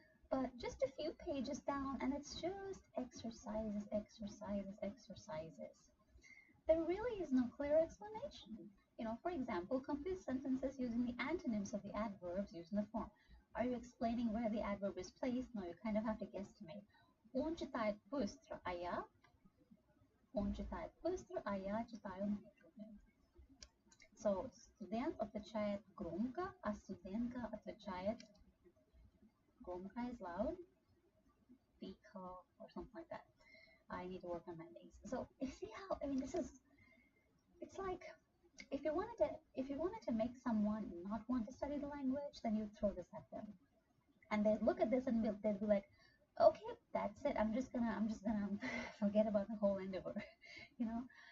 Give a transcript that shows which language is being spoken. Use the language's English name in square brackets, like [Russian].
[English] But just a few pages down, and it's just exercises, exercises, exercises. There really is no clear explanation. For example, complete sentences using the antonyms of the adverbs used in the form. Are you explaining where the adverb is placed? No, you kind of have to guesstimate. [Russian] Он читает быстро, а я? Он читает быстро, а я читаю медленно. So, студент отвечает громко, а студентка отвечает громко [English] is loud, [Russian] тихо, [English] or something like that. I need to work on my things. So you see how, I mean, it's like if you wanted to make someone not want to study the language, then you throw this at them, and they look at this and they'll be like, okay, that's it. I'm just gonna forget about the whole endeavor, you know.